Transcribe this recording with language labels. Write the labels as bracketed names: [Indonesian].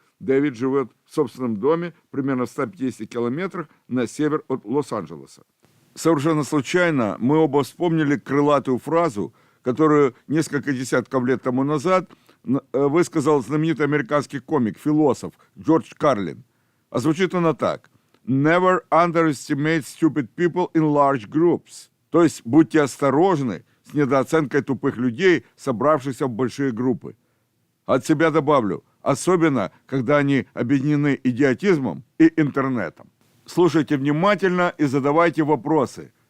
[Russian] Дэвид живет в собственном доме примерно в 150 километрах на север от Лос-Анджелеса. Совершенно случайно мы оба вспомнили крылатую фразу, которую несколько десятков лет тому назад высказал знаменитый американский комик, философ Джордж Карлин. А звучит она так. [English] Never underestimate stupid people in large groups. [Russian] То есть будьте осторожны с недооценкой тупых людей, собравшихся в большие группы. От себя добавлю, особенно, когда они объединены идиотизмом и интернетом. Слушайте внимательно и задавайте вопросы.